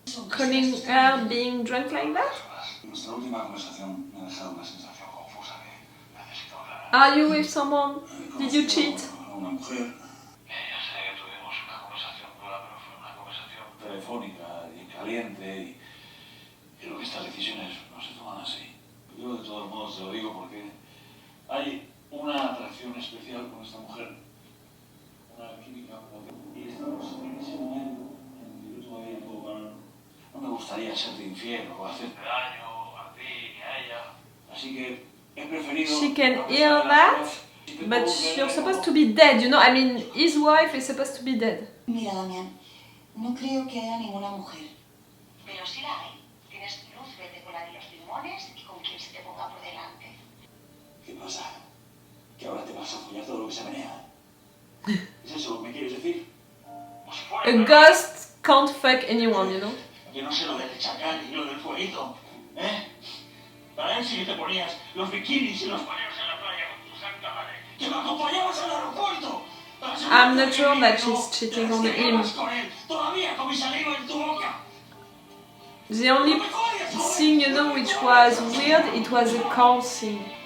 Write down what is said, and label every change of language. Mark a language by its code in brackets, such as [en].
[en] Calling her being drunk like that? [es] Nuestra última conversación me ha dejado una sensación confusa de necesito hablar. [en] Are you with someone? Did you cheat? [es] A una mujer. Ya sé que tuvimos una conversación dura, pero fue una conversación Telefónica y caliente y creo que estas decisiones no se toman así. Yo de todos modos te lo digo porque hay una atracción especial con esta mujer, una química y estamos en ese momento en que yo todavía puedo parar. No me gustaría serte infiel o hacerte daño a ti ni a ella, así que he preferido. [en] She can hear that, but you're supposed to be dead, you know? I mean, his wife is supposed to be dead. [es] Mira, Damián, no creo que haya ninguna mujer. Pero sí la hay. Tienes luz verde con la de los limones y con quien se te ponga por delante. ¿Qué pasa? ¿Que ahora te vas a follar todo lo que se menea? ¿Es eso lo que me quieres decir? Pues [en] A ghost can't fuck anyone, you know? [es] Que no sé lo del chacal y lo del fueguito, ¿eh? Para él sí que te ponías los bikinis y los paneos en la playa con tu santa madre. ¡Que me acompañabas al aeropuerto! [en] I'm not sure that she's cheating on him. [es] Todavía con mi saliva en tu boca. [en] The only thing, you know, which was weird, it was a cow thing.